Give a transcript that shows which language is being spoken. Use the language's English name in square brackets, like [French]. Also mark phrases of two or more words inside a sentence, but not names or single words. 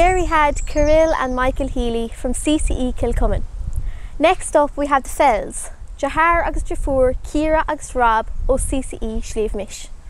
[English] had Kirill and Michael Healy from CCE Kilcummin. Next up we have the Fells, Jahar agus Jafur, Ciara agus Rob ó CCE Sliabh Mish.